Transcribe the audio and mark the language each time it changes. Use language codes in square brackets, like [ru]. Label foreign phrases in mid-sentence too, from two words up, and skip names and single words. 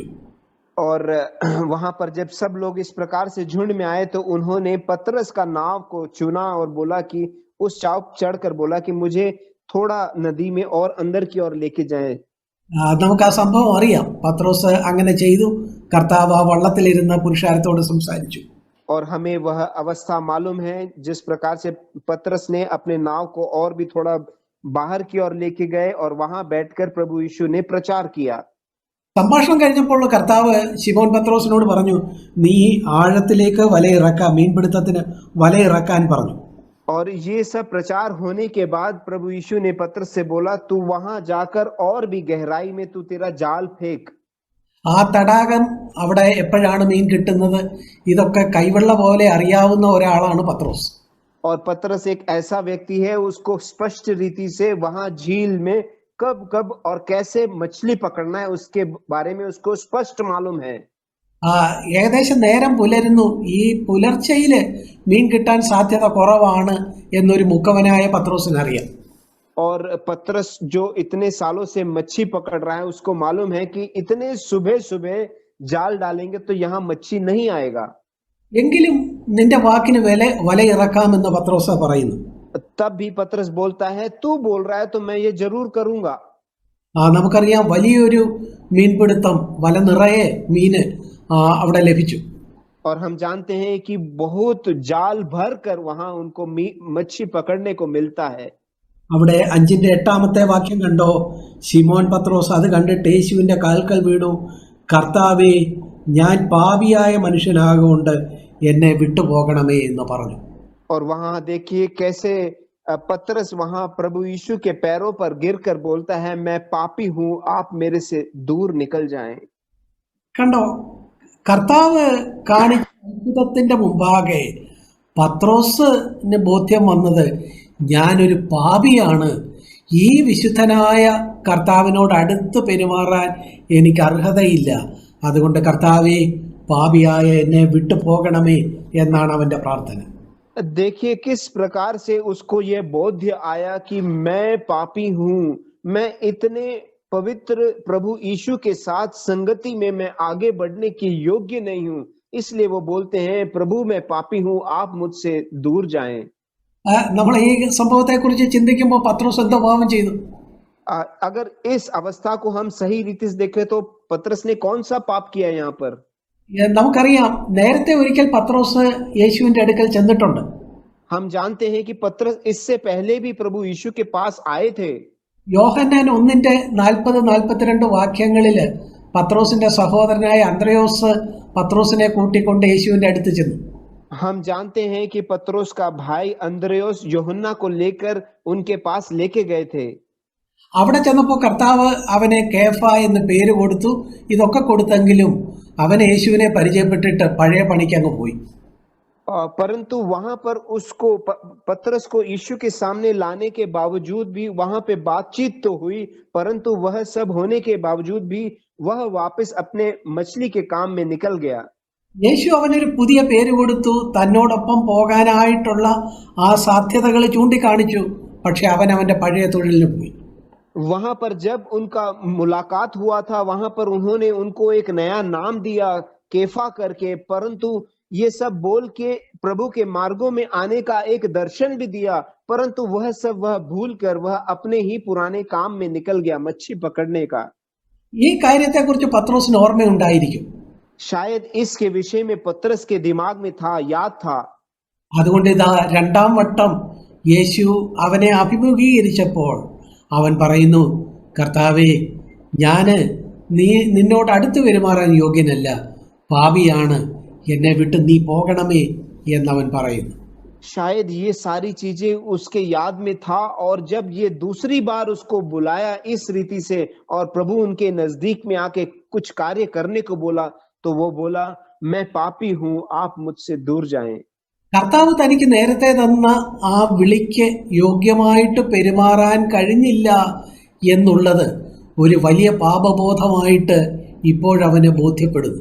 [hi] और वहां पर जब सब लोग इस प्रकार से झुंड में आए तो उन्होंने पतरस का नाव को चुना और बोला कि उस चाव चढ़कर बोला कि मुझे थोड़ा नदी में और अंदर की ओर लेके जाएं। [ml] നമുക്ക് ആ സംഭവം അറിയാം. പത്രോസ് അങ്ങനെ ചെയ്തു. കർത്താവ് ആ വള്ളത്തിലിരുന്ന പുരുഷാരത്തോട് സംസാരിച്ചു. [hi] और हमें वह अवस्था मालूम है जिस प्रकार से पतरस ने अपने नाव को और भी थोड़ा बाहर की ओर लेके गए और वहां बैठकर प्रभु यीशु ने प्रचार किया। [ml] സംഭാഷണം കഴിഞ്ഞപ്പോൾ കർത്താവ് ശിമോൻ പത്രോസിനോട് പറഞ്ഞു, നീ ആഴത്തിലേക്ക് വലയിറക്കാം, മീൻപിടുത്തത്തിന് വലയിറക്കാൻ പറഞ്ഞു. [hi] और ये सब प्रचार होने के बाद प्रभु यीशु ने पतरस से बोला, तू वहां जाकर और भी गहराई में तू तेरा जाल फेंक। [ml] ആ തടാകം അവിടെ എപ്പോഴാണ് മീൻ കിട്ടുന്നത്, ഇതൊക്കെ കൈവെള്ള പോലെ അറിയാവുന്ന ഒരാളാണ് പത്രോസ്. [hi] और पतरस एक ऐसा व्यक्ति है, उसको स्पष्ट रीति से वहां झील में कब कब और कैसे मछली पकड़ना है उसके बारे में उसको स्पष्ट मालूम है। [ml] ഏകദേശം നേരം പുലരുന്നു. ഈ പുലർച്ചയില് മീൻ കിട്ടാൻ സാധ്യത കുറവാണ് എന്നൊരു മുഖവനായ പത്രോസിനറിയാം. [hi] और पतरस जो इतने सालों से मच्छी पकड़ रहा है उसको मालूम है कि इतने सुबह सुबह जाल डालेंगे तो यहाँ मच्छी नहीं आएगा। [ml] എങ്കിലും നിന്റെ വാക്കിന് വലയിറക്കാമെന്ന് പത്രോസ് പറയുന്നു. [hi] तब भी पतरस बोलता है, तू बोल रहा है तो मैं ये जरूर करूंगा। [ml] നമുക്കറിയാം, വലിയൊരു മീൻപിടുത്തം, വല നിറയെ മീന് അവിടെ ലഭിച്ചു. [hi] और हम जानते हैं कि बहुत जाल भर कर वहां उनको मच्छी पकड़ने को मिलता है। [ml] അവിടെ 5-ാമത്തെ വാക്യം കണ്ടോ? ശിമോൻ പത്രോസ് അത് കണ്ടിട്ട് യേശുവിന്റെ കാൽക്കൽ വീണു, കർത്താവേ, ഞാൻ പാപിയായ മനുഷ്യനാകൊണ്ട് എന്നെ വിട്ടുപോകണമേ എന്ന് പറഞ്ഞു. [hi] और वहां देखिए कैसे पतरस वहां प्रभु यीशु के पैरों पर गिरकर बोलता है, मैं पापी हूं, आप मेरे से दूर निकल जाएं। [ml] കണ്ടോ, കർത്താവ് കാണിച്ച അത്ഭുതത്തിന്റെ മുമ്പാകെ പത്രോസിന് ബോധ്യം വന്നത്, ഞാനൊരു പാപിയാണ്, ഈ വിശുദ്ധനായ കർത്താവിനോട് അടുത്ത് പെരുമാറാൻ എനിക്ക് അർഹതയില്ല, അതുകൊണ്ട് കർത്താവേ, പാപിയായ എന്നെ വിട്ടുപോകണമേ എന്നാണ് അവന്റെ പ്രാർത്ഥന. [hi] देखिए किस प्रकार से उसको यह बोध्य आया कि मैं पापी हूं, मैं इतने पवित्र प्रभु यीशु के साथ संगति में मैं आगे बढ़ने की योग्य नहीं हूं, इसलिए वो बोलते हैं, प्रभु मैं पापी हूं, आप मुझसे दूर जाएं। [ml] നമ്മൾ ഈ സംഭവത്തെക്കുറിച്ച് ചിന്തിക്കുമ്പോൾ പത്രോസ് എന്തോ പാപം ചെയ്തു? [hi] अगर इस अवस्था को हम सही रीति से देखें तो पतरस ने कौन सा पाप किया यहाँ पर? [ml] നമുക്കറിയാം, നേരത്തെ ഒരിക്കൽ പത്രോസ് യേശുവിന്റെ അടുക്കൽ ചെന്നിട്ടുണ്ട്. [hi] हम जानते हैं कि पतरस इससे पहले भी प्रभु यीशु के पास आए थे। [ml] യോഹന്നാൻ 1:40-42 വാക്യങ്ങളില് പത്രോസിന്റെ സഹോദരനായ അന്ത്രയോസ് പത്രോസിനെ കൂട്ടിക്കൊണ്ട് യേശുവിന്റെ അടുത്ത് ചെന്നു. [hi] हम जानते हैं कि पतरोस का भाई अंद्रयोस യോഹന്നാ को लेकर उनके पास लेके गए थे। [ml] അവിടെ ചെന്നപ്പോൾ കർത്താവ് അവനെ കേഫ എന്ന് പേര് കൊടുത്തു. ഇതൊക്കെ കൊടുത്തെങ്കിലും അവൻ യേശുവിനെ പരിചയപ്പെട്ടിട്ട് പഴയ പണിക്ക് അങ്ങ് പോയി. [hi] परंतु वहां पर उसको पतरस को यीशु के सामने लाने के बावजूद भी वहां पे बातचीत तो हुई, परंतु वह सब होने के बावजूद भी वह वापस अपने मछली के काम में निकल गया। [ml] യേശു അവനൊരു പുതിയ പേര് കൊടുത്തു. തന്നോടൊപ്പം പോകാനായിട്ടുള്ള ആ സാധ്യതകൾ ചൂണ്ടിക്കാണിച്ചു. പക്ഷെ അവൻ അവന്റെ പഴയ തൊഴിലിന് പോയി. [hi] वहां पर जब उनका मुलाकात हुआ था वहां पर उन्होंने उनको एक नया नाम दिया, केफा करके, परंतु ये सब बोल के प्रभु के मार्गों में आने का एक दर्शन भी दिया, परंतु वह सब वह भूल कर वह अपने ही पुराने काम में निकल गया, मच्छी पकड़ने का। [ml] ഈ കാര്യത്തെക്കുറിച്ച് പത്രോസിന് ഓർമ്മയുണ്ടായിരിക്കും. [hi] शायद इसके विषय में पतरस के दिमाग में था, याद था। [ml] അതുകൊണ്ട് ഇതാ 2-ാം വട്ടം യേശു അവനെ അഭിമുഖീകരിച്ചപ്പോൾ അവൻ പറയുന്നു, കർത്താവേ, ഞാന് നിന്നോട് അടുത്ത് പെരുമാറാൻ യോഗ്യനല്ല, പാപിയാണ്, എന്നെ വിട്ട് നീ പോകണമേ എന്നവൻ പറയുന്നു. [hi] शायद ये सारी चीजें उसके याद में था, और जब ये दूसरी बार उसको बुलाया इस रीति से और प्रभु उनके नजदीक में आके कुछ कार्य करने को बोला, तो वो बोला, मैं पापी हूं, आप मुझसे दूर जाएं. [ml] കർത്താവ് തനിക്ക് നേരത്തെ തന്ന ആ വിളിക്ക് യോഗ്യമായിട്ട് പെരുമാറാൻ കഴിഞ്ഞില്ല എന്നുള്ളത് ഒരു വലിയ പാപബോധമായിട്ട് ഇപ്പോഴവന് ബോധ്യപ്പെടുന്നു.